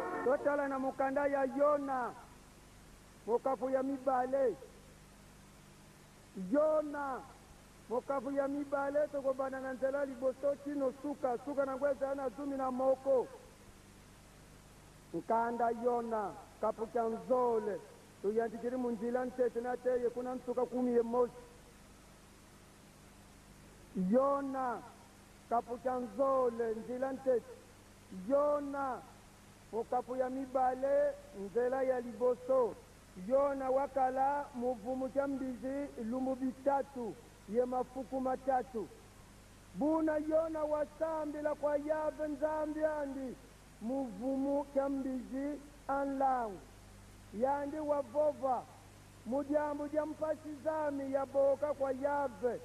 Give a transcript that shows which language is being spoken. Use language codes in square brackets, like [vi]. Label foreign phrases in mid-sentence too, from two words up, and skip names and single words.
[ln] totala na mukanda ya Yona mokafu ya mibale. Yona mokafu ya mibale tokobana na nzela liboso kino suka na ngweza na zumi na moko. [kg] Nkanda Yona kapu kya nzole tuyandikiri munjila ntete na teye kuna nsuka 11. Yona kapu kya nzole njila ntete. [ln] Yona mokapu ya mibale nzela ya liboso. [kg] Yona wakala muvumu kya mbizi lumbu bitatu ye mafuku matatu. Buna Yona wasambila kwa yave nzambi andi muvumu kya mbizi anlangu. Yandi wavova mudyambu dya mpasizami yaboka kwa yave.